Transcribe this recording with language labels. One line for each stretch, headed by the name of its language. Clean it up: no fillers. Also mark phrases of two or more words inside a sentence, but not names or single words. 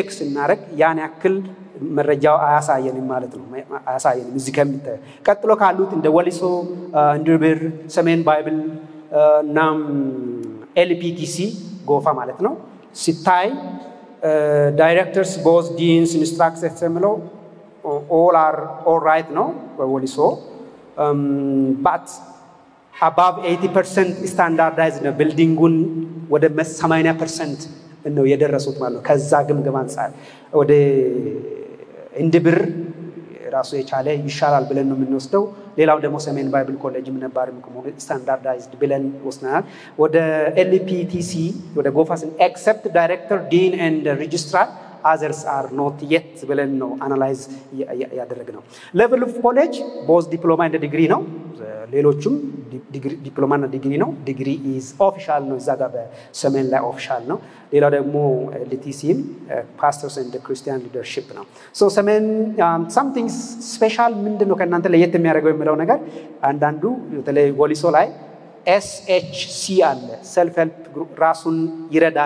Amharic: ስናደርግ ያን ያክል መረጃው አያሳየንም ማለት ነው። አያሳየንም እዚህ ከሚታየው። ቀጥሎ ካሉት እንደ ወሊሶ፣ እንድብር፣ ሰሜን ባይብል እና ኤልፒቲሲ ጎፋ ማለት ነው ሲታይ
English: directors, both, deans, instructors
Amharic: የሚለው
English: all are all right
Amharic: ነው በወሊሶ
English: but above 80%
Amharic: ስታንዳርዳይዝድ ነው። ቢልዲንጉን ወደ 80% ነው የደረሱት ማለት ነው። ከዛ ግምገማ አንፃር ወደ እንድብር ራሱ የቻለ ይሻላል ብለን ነው የምንወስደው። ሌላው ደግሞ ሰሜን ባይብል ኮሌጅ ነባር ስታንዳርዳይዝድ ብለን ወስነናል። ወደ ኤልፒቲሲ ወደ ጎፋስን
English: except director, dean and registrar others are not yet
Amharic: ብለን ነው አናላይዝ ያደረግነው።
English: level of college both diploma
Amharic: እንደ ዲግሪ ነው። ሌሎቹም ዲፕሎማና ዲግሪ ነው።
English: degree is official
Amharic: ነው፣ እዛ ጋር በሰሜን ላይ ኦፊሻል ነው። ሌላው ደግሞ ኤልቲሲም
English: pastors and Christian
Amharic: ሊደርሺፕ ነው። ሶ ሰሜን
English: something special
Amharic: ምንድነው ከእናንተ ለየት የሚያደርገው የሚለው ነገር አንዳንዱ በተለይ ወሊሶ ላይ SHC አለ፣
English: self help group
Amharic: ራሱን ይረዳል